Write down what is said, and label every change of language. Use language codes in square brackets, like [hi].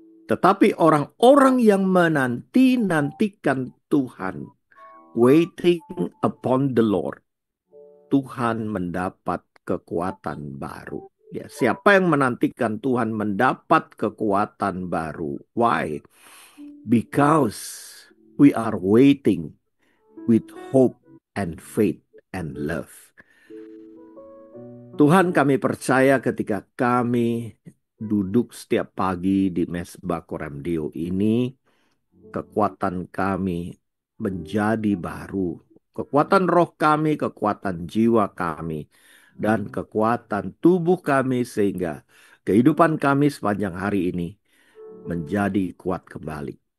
[id] Tetapi orang-orang yang menanti-nantikan Tuhan, [en] waiting upon the Lord, [id] Tuhan mendapat kekuatan baru. Ya, siapa yang menantikan Tuhan mendapat kekuatan baru? [en] Why? Because we are waiting with hope and faith and love. [id] Tuhan, kami percaya ketika kami duduk setiap pagi di Mesbah Koremdio ini, kekuatan kami menjadi baru. Kekuatan roh kami, kekuatan jiwa kami, dan kekuatan tubuh kami sehingga kehidupan kami sepanjang hari ini menjadi kuat kembali.